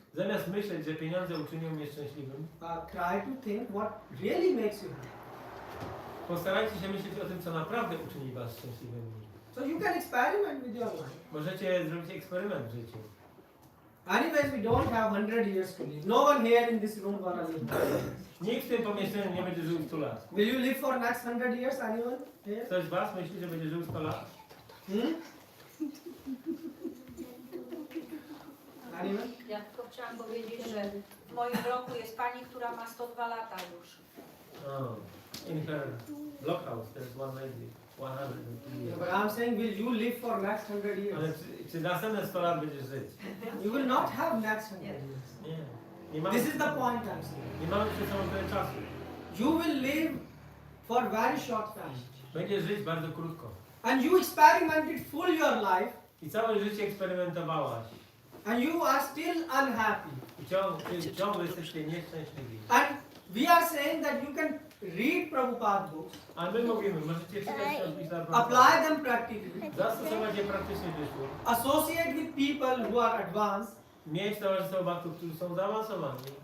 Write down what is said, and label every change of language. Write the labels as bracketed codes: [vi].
[pl] Zamiast myśleć, że pieniądze uczynią mnie szczęśliwym, [en] try to think what really makes you happy. [pl] postarajcie się myśleć o tym, co naprawdę uczyni was szczęśliwymi. [en] So you can experiment with your life. [pl] Możecie zrobić eksperyment w życiu. [en] Anyways, we don't have 100 years to live. No one here in this room gonna live. [pl] Nikt w tym pomieszczeniu nie będzie żył 100 lat. [en] Will you live for next 100 years? Anyone here? [pl] Ktoś z was myśli, że będzie żył 100 lat? Hmm? [en] Anyone? [pl] Ja tylko chciałam powiedzieć, że w moim roku jest pani, która ma 102 lata już. [en] Oh, in her blockhouse there is one lady, 102 Yeah, years. but I'm saying, will you live for next 100 [pl] Ale [en] years? [pl] czy następne 100 lat będziesz żyć? [en] You will not have next 100 years. [pl] Nie. Nie mamy, [en] This is the point I'm saying. [pl] nie mamy przed sobą tyle czasu. [en] You will live for very short time. [pl] Będziesz żyć bardzo krótko. [en] And you experimented full your life [pl] I całe życie eksperymentowałaś. [en] and you are still unhappy. [pl] I ciągle jesteście nieszczęśliwi. [en] And we are saying that you can read Prabhupada books, [pl] A my mówimy, możecie czytać książki za [en] apply them practically, [pl] zastosować je praktycznie w życiu. [en] associate with people who are advanced, [pl] Mieć towarzystwo bhaktów, którzy są zaawansowani.